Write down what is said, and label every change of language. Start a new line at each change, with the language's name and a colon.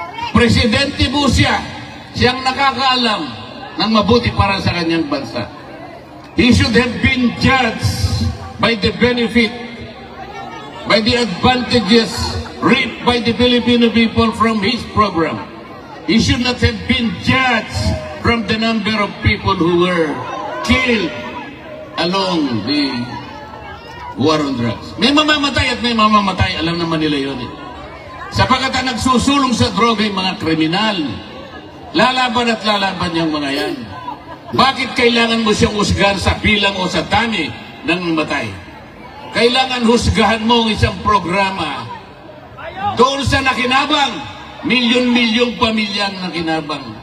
Filipino: Presidente po siyang nakakaalam ng mabuti para sa kanyang bansa.
English: He should have been judged by the benefit, by the advantages reaped by the Filipino people from his program. He should not have been judged from the number of people who were killed along the war on drugs.
Filipino: May mamamatay at may mamamatay, alam naman nila yun eh. Sapagkat ang nagsusulong sa droga yung mga kriminal. Lalaban at lalaban yung mga yan. Bakit kailangan mo siyang husgahan sa bilang o sa dami ng matay? Kailangan husgahan mo ang isang programa doon sa nakinabang, milyon-milyong pamilyang nakinabang.